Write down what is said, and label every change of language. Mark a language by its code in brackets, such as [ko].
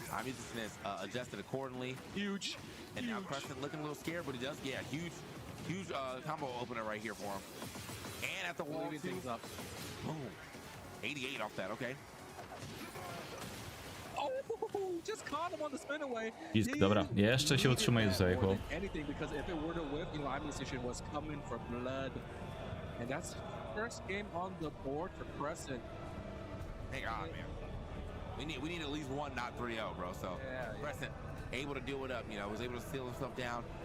[en] Musician has adjusted accordingly. Huge. And now Crescent looking a little scared, but he does get a huge combo opener right here for him. And at the wall things up. Boom. 88 off that. Okay. Oh, just caught him on the spin away. [pl] Dobra, jeszcze się utrzymuje tutaj, chłop. [en] Anything, because if it were to whip, you know, Musician was coming for blood. And that's first game on the board for Crescent. Hang on, man. We need at least one not 3-0, bro. So Crescent able to deal it up, you know, was able to seal himself down.